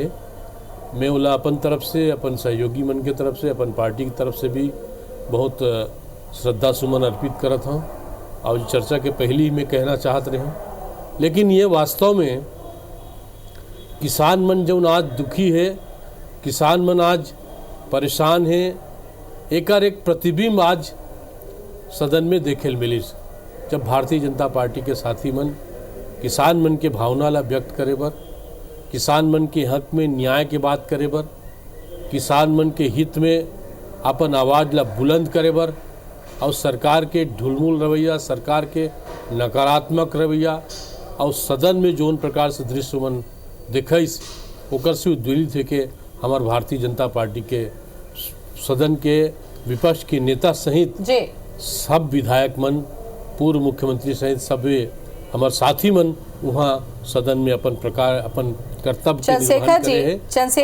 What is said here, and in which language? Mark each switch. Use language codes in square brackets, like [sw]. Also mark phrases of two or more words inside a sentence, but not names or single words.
[hne] मैं उला अपन तरफ से, अपन सहयोगी मन के तरफ से, अपन पार्टी की तरफ से भी बहुत श्रद्धा सुमन अर्पित करत हूँ और चर्चा के पहले ही मैं कहना चाहत रहे हूँ। लेकिन ये वास्तव में किसान मन जो आज दुखी है, किसान मन आज परेशान है, एकर एक प्रतिबिंब आज सदन में देखे मिली, जब भारतीय जनता पार्टी के साथी मन किसान मन के भावना ला व्यक्त करे बर, किसान मन के हक में न्याय के बात करे बर, किसान मन के हित में अपन आवाज़ ला बुलंद करे बर, और सरकार के ढुलमुल रवैया, सरकार के नकारात्मक रवैया और सदन में जौन प्रकार से दृश्य मन दिखाइस ओकर से उद्वेलित है कि हमार भारतीय जनता पार्टी के सदन के विपक्ष के नेता सहित सब विधायक मन, पूर्व मुख्यमंत्री सहित सब हमार साथी मन वहाँ सदन में अपन प्रकार अपन कर्तव्य के निर्वहन करे हैं।